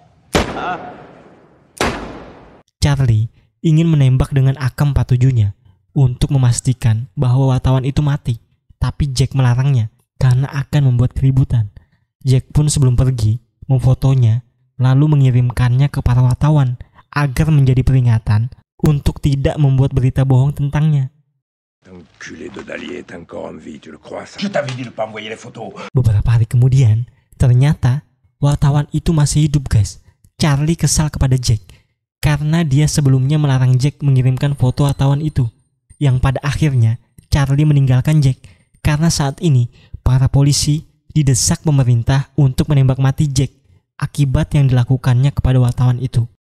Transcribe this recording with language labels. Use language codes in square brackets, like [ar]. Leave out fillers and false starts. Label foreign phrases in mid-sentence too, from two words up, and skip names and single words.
[id] Charlie ingin menembak dengan AK-47-nya untuk memastikan bahwa wartawan itu mati, tapi Jack melarangnya karena akan membuat keributan. Jack pun sebelum pergi memfotonya lalu mengirimkannya ke para wartawan agar menjadi peringatan untuk tidak membuat berita bohong tentangnya. [fr] Enculé de Dalier est encore en vie, tu le crois ça? Je t'avais dit de pas envoyer les photos. [id] Beberapa hari kemudian, ternyata wartawan itu masih hidup, guys. Charlie kesal kepada Jack karena dia sebelumnya melarang Jack mengirimkan foto wartawan itu. Yang pada akhirnya Charlie meninggalkan Jack karena saat ini para polisi didesak pemerintah untuk menembak mati Jack akibat yang dilakukannya kepada wartawan itu.